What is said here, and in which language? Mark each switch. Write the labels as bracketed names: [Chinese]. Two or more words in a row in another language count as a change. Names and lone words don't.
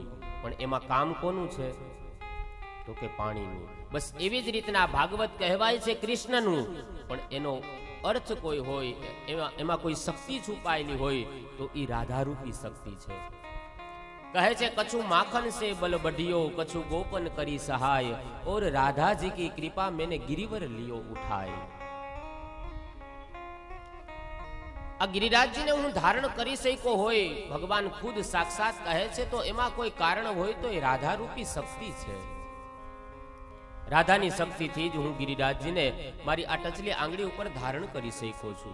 [Gujarati] પણ એમાં કામ કોનું છે તો કે પાણીનું. બસ એવી જ રીતના ભાગવત કહેવાય છે કૃષ્ણનું, પણ એનો અર્થ કોઈ હોય, એમાં કોઈ શક્તિ છુપાયેલી હોય તો એ રાધારૂપી શક્તિ છે. કહે છે [Hindi] कछु माखन से बल बढ़ियो, कछु गोपन करी सहाय, और राधा जी की कृपा मैंने गिरिवर लियो उठाए. [Gujarati] આ ગિરિરાજજીને હું ધારણ કરી શક્યો હોય, ભગવાન ખુદ સાક્ષાત કહે છે, તો એમાં કોઈ કારણ હોય તો એ રાધારૂપી શક્તિ છે. રાધાની શક્તિથી જ હું ગિરિરાજજીને મારી આ ટચલી આંગળી ઉપર ધારણ કરી શક્યો છું.